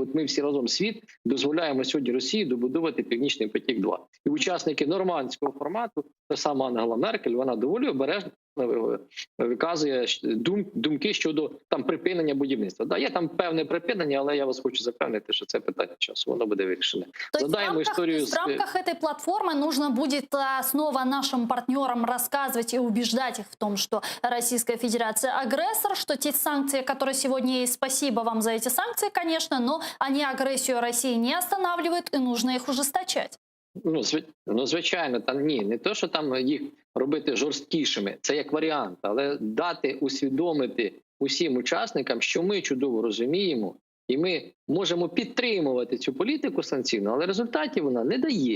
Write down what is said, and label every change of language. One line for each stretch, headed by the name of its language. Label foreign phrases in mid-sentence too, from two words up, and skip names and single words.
Ukrainian: От ми всі разом світ дозволяємо сьогодні Росії добудувати Північний потік-2. І учасники нормандського формату, та сама Ангела Меркель, вона доволі обережно виказує думки щодо припинення будівництва. Да, є там певне припинення, але я вас хочу запевнити, що це питання часу, воно буде вирішене.
Russian: То есть в рамках этой платформы нужно будет снова нашим партнерам рассказывать и убеждать их в том, что Российская Федерация агрессор, что те санкции, которые сегодня есть, спасибо вам за эти санкции, конечно, но они агрессию России не останавливают и нужно их ужесточать.
Ukrainian: Звичайно, не то, що там їх робити жорсткішими, це як варіант, але дати усвідомити усім учасникам, що ми чудово розуміємо, і ми можемо підтримувати цю політику санкційну, але результатів вона не дає.